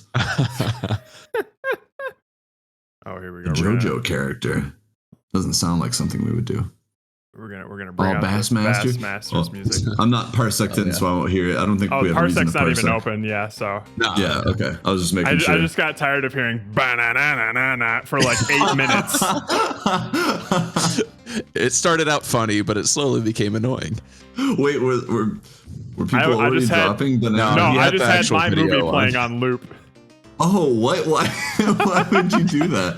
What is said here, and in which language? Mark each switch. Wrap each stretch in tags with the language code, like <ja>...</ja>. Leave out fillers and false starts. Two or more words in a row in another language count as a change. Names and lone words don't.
<en>Oh, here we go. JoJo character. Doesn't sound like something we would do. We're gonna bring out Bassmasters music. I'm not parsected, so I won't hear it. I don't think we have a reason to Parsec's not parsec. even open, yeah. So yeah, okay. I was just making sure. I just got tired of hearing ba-na-na-na-na for like 8 minutes. It started out funny, but it slowly became annoying. Wait, were people already dropping? No, I just had my movie playing on loop. Oh, what? Why would you do that?</en>